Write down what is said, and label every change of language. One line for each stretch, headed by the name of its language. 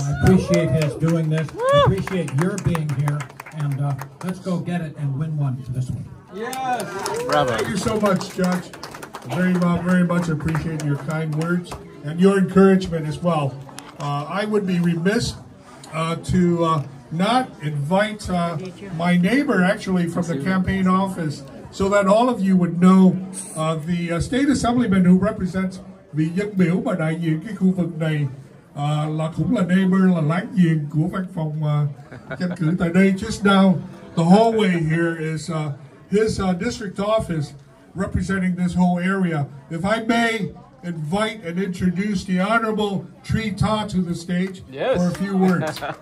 English: So I appreciate his doing this. I appreciate your being here. And let's go get it and win one for this one. Yes. Bravo. Thank you so much, Judge. Very much appreciate your kind words and your encouragement as well. I would be remiss to not invite my neighbor, actually, from the campaign office, so that all of you would know the state assemblyman who represents
Vietnamese: vị dân biểu mà đại diện cái khu vực này là cũng là neighbor, là láng giềng của văn phòng tranh cử tại đây.
English: Just now, the hallway here is his district office representing this whole area. If I may invite and introduce the Honorable Tree Ta to the stage for a few words.